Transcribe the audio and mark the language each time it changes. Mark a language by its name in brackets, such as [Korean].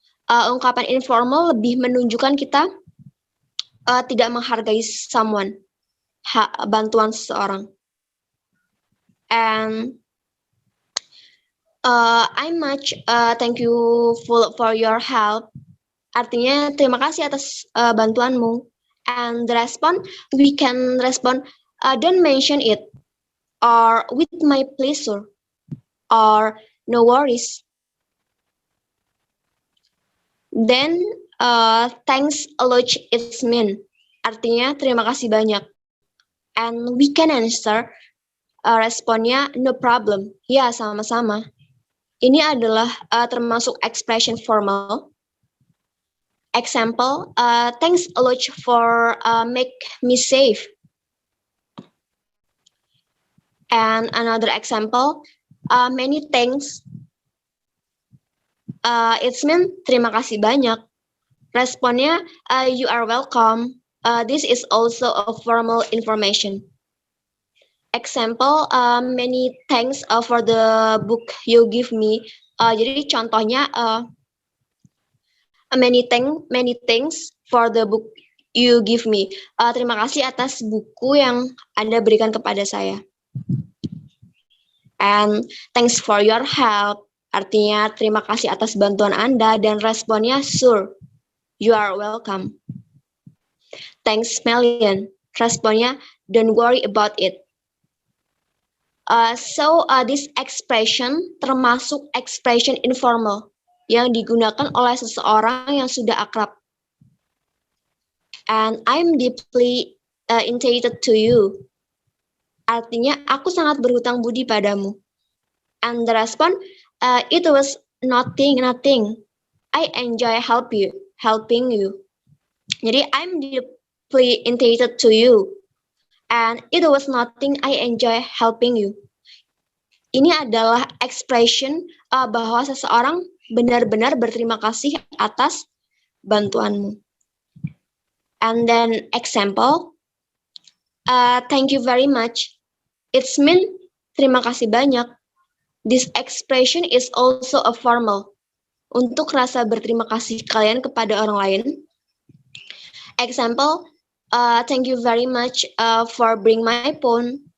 [Indonesian] Ungkapan informal lebih menunjukkan kita tidak menghargai someone, bantuan seseorang. [English] And I'm much thank you for your help. [Indonesian] Artinya terima kasih atas bantuanmu. [English] And the response, we can respond, don't mention it, or with my pleasure, or no worries. Then thanks a lot it's mean. [Indonesian] Artinya terima kasih banyak. [English] And we can answer, [Indonesian] responnya [English] no problem. [Indonesian] Ya, sama-sama. Ini adalah termasuk expression formal. [English] Example, thanks a lot for make me safe. And another example, many thanks. It's mean [Indonesian] terima kasih banyak. Responnya, [English] you are welcome. This is also a formal information. Example, many thanks for the book you give me. [Indonesian] Jadi contohnya, [English] many thanks for the book you give me. [Indonesian] Terima kasih atas buku yang Anda berikan kepada saya. [English] And thanks for your help. [Indonesian] Artinya terima kasih atas bantuan Anda, dan responnya sure. [English] You are welcome. Thanks Melian. [Indonesian] Responnya [English] don't worry about it. So this expression [Indonesian] termasuk expression informal yang digunakan oleh seseorang yang sudah akrab. [English] And I'm deeply indebted to you. [Indonesian] Artinya aku sangat berhutang budi padamu. [English] And the response, it was nothing. I enjoy helping you. Jadi I'm deeply indebted to you. And it was nothing. I enjoy helping you. [Indonesian] Ini adalah expression bahwa seseorang benar-benar berterima kasih atas bantuanmu. [English] And then example, thank you very much. It's mean [Indonesian] terima kasih banyak. [English] This expression is also a formal. [Indonesian] Untuk rasa berterima kasih kalian kepada orang lain. [English] Example, thank you very much for bring my phone.